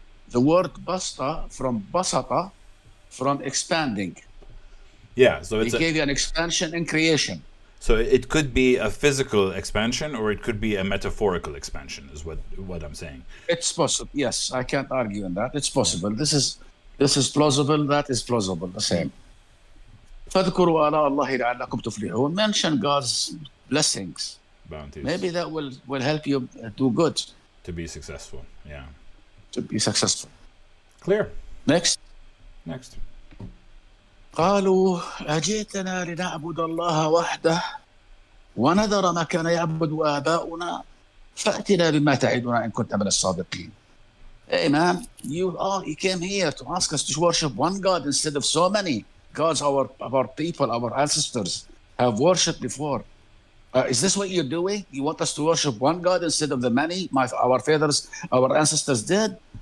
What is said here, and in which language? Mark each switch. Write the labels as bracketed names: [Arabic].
[English] The word basta from basata, from expanding. Yeah, so he gave you an expansion in creation. So it could be a physical expansion, or it could be a metaphorical expansion, is what I'm saying. It's possible. Yes, I can't argue on that. It's possible. This is plausible. That is plausible. The same. [Arabic] فاذكروا آلاء الله لعلكم تفلحون. [English] Mention God's blessings. Bounties. Maybe that will help you do good. To be successful. Yeah. To be successful. Clear. Next. [Arabic] قالوا أجئتنا لنعبد الله وحده ونذر ما كان يعبد آباؤنا فأتنا بما تعدنا إن كنت من الصادقين. [English] Hey man, you came here to ask us to worship one God instead of so many gods our people, our ancestors have worshipped before. Is this what you're doing? You want us to worship one God instead of the many our fathers, our ancestors did?